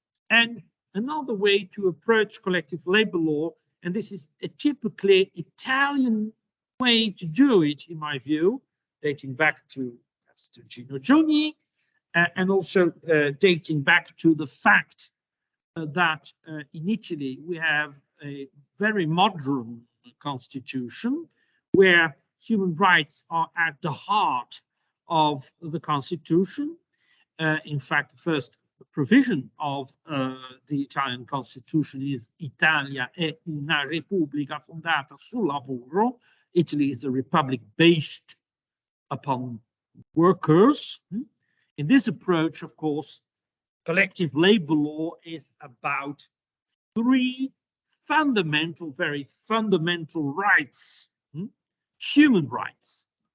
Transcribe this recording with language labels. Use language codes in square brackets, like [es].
[en] And another way to approach collective labor law, and this is a typically Italian way to do it, in my view, dating back to Gino Giugni, and also dating back to the fact that in Italy we have a very modern constitution where human rights are at the heart of the constitution. In fact, the first provision of the Italian constitution is [it] Italia è una repubblica fondata sul lavoro. [en] Italy is a republic based upon workers. In this approach, of course, collective labor law is about three fundamental, very fundamental rights, human rights.